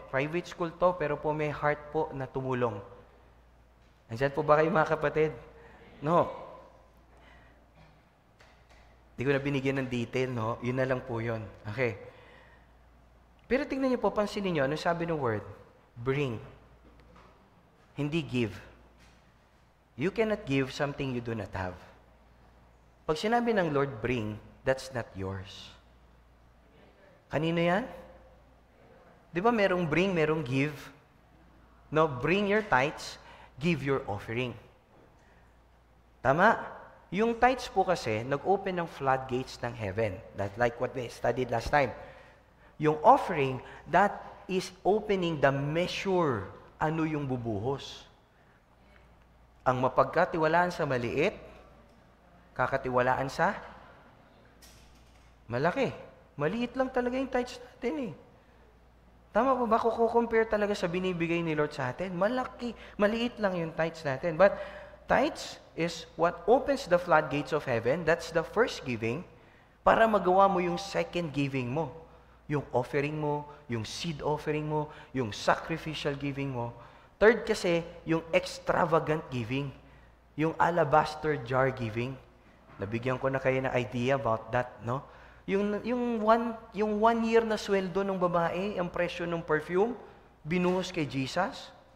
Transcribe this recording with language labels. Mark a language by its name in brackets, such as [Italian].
[Filipino] Private school to, pero po may heart po na tumulong. Andiyan po ba kayo mga kapatid? No. Hindi ko na binigyan ng detail, no? Yun na lang po yun. Okay. Pero tingnan niyo po, pansinin niyo, ano sabi ng word? Bring. Hindi give. [English] You cannot give something you do not have. Pag sinabi ng Lord, bring, that's not yours. [Filipino] Kanino yan? Di ba merong [English] bring, merong give? No, bring your tithes, give your offering. Tama? [Filipino] Yung tithes po kasi, nag-open ng floodgates ng heaven. [English] That's like what we studied last time. [Filipino] Yung offering, [English] that is opening the measure. [Filipino] Ano yung bubuhos? Ang mapagkatiwalaan sa maliit, kakatiwalaan sa malaki. Maliit lang talaga yung tithes natin eh. Tama po ba? Kung compare talaga sa binibigay ni Lord sa atin, malaki, maliit lang yung tithes natin. [English] But tithes is what opens the floodgates of heaven. That's the first giving [Filipino] para magawa mo yung second giving mo. Yung offering mo, yung seed offering mo, yung sacrificial giving mo. Third kasi, yung extravagant giving. Yung alabaster jar giving. Nabigyan ko na kayo ng idea about that, no? Yung one year na sweldo ng babae, ang presyo ng perfume, binuhos kay Jesus.